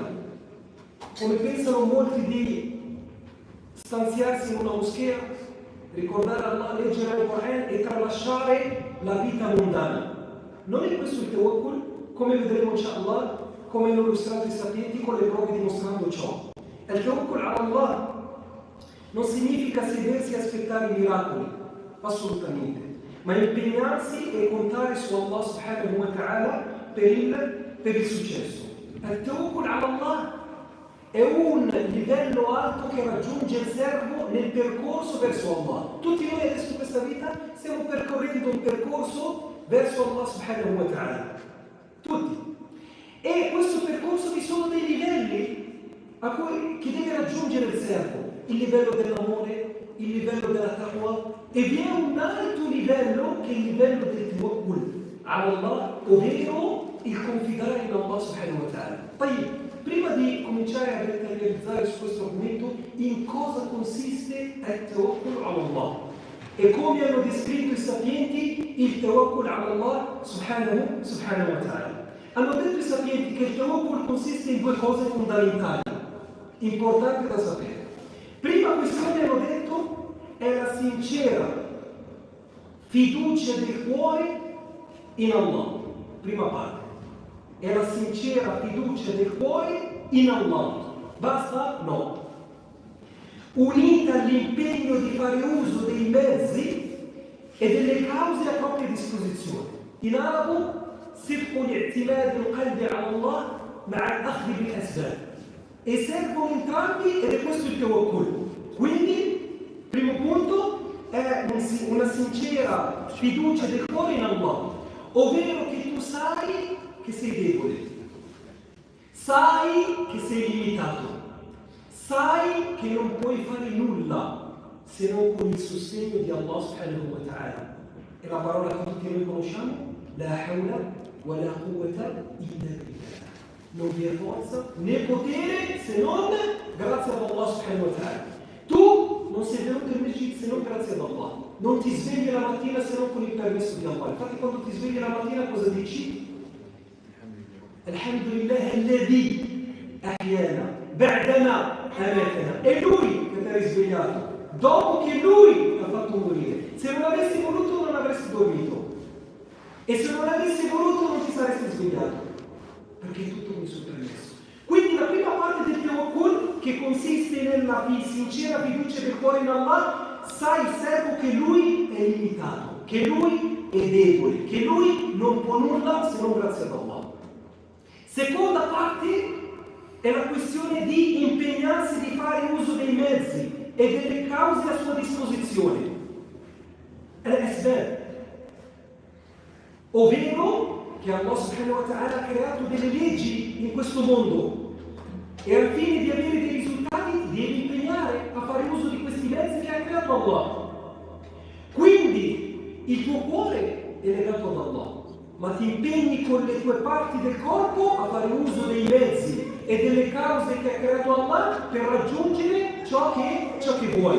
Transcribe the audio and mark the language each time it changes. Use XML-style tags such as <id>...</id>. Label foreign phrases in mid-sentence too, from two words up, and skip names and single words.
<it>Come pensano molti di stanziarsi in una moschea, ricordare Allah, leggere il Corano e tralasciare la vita mondana. Non è questo il tawakkul, come vedremo inshallah, come hanno illustrato i sapienti con le prove dimostrando ciò. Il</it> <ar>توكل على الله</ar> <it>non significa sedersi e aspettare i miracoli, assolutamente, ma impegnarsi e contare su Allah</it> <ar>سبحانه وتعالى</ar> <it>per il successo. Il</it> <ar>توكل على الله</ar> <it>è un livello alto che raggiunge il servo nel percorso verso Allah. Tutti noi adesso in questa vita stiamo percorrendo un percorso verso Allah</it> <ar>سبحانه وتعالى.</ar> <it>Tutti. E questo percorso vi sono dei livelli che deve raggiungere il servo. Il livello dell'amore, il livello della taqwa, e vi è un alto livello che è il livello del</it> <ar>توكل على الله,</ar> <it>ovvero il confidare in Allah</it> <ar>سبحانه وتعالى.</ar> <it>Prima di cominciare a realizzare su questo argomento, in cosa consiste il</it> <ar>توكل على الله</ar> <it>e come hanno descritto i sapienti il</it> <ar>توكل على الله سبحانه وتعالى.</ar> <it>Hanno detto i sapienti che il tawakkul consiste in due cose fondamentali, importanti da sapere. Prima questione, hanno detto, è la sincera fiducia del cuore in Allah. Prima parte. È la sincera fiducia del cuore in Allah. Basta? No. Unita all'impegno di fare uso dei mezzi e delle cause a propria disposizione. In arabo,</it> <ar>صدق الاعتماد القلب على الله مع الأخذ بالأسباب.</ar> <it>E servono entrambi ed è questo il tawakkul. Quindi, primo punto, è una sincera fiducia del cuore in Allah, ovvero che tu sai che sei debole, sai che sei limitato, sai che non puoi fare nulla se non con il sostegno di Allah</it> <ar>سبحانه وتعالى.</ar> <it>E la parola che tutti noi conosciamo,</it> <ar>لا حول ولا قوة إلا بالله.</ar> <it>Non vi è forza né potere se non grazie ad Allah</it> <ar>سبحانه وتعالى.</ar> <it>Tu non sei venuto in Masjid se non grazie ad Allah. Non ti svegli la mattina se non con il permesso di Allah. Infatti quando ti svegli la mattina cosa dici?</it> <ar>الحمد لله الذي أحيانا بعدما أماتنا.</ar> <it>È Lui che ti ha risvegliato dopo che Lui ha fatto morire. Se non avessi voluto non avresti dormito. E se non avessi voluto non ti saresti svegliato. Perché è tutto con il suo permesso. Quindi la prima parte del tawakkul, che consiste nella sincera fiducia del cuore in Allah, sai servo che Lui è limitato, che Lui è debole, che Lui non può nulla se non grazie ad Allah. Seconda parte è la questione di impegnarsi di fare uso dei mezzi e delle cause a sua disposizione. Al-asbab, ovvero che Allah</it> <ar>سبحانه وتعالى</ar> <it>ha creato delle leggi in questo mondo e al fine di avere dei risultati ti devi impegnare a fare uso di questi mezzi che ha creato Allah. Quindi il tuo cuore è legato ad Allah, ma ti impegni con le tue parti del corpo a fare uso dei mezzi e delle cause che ha creato Allah per raggiungere ciò che vuoi.</it>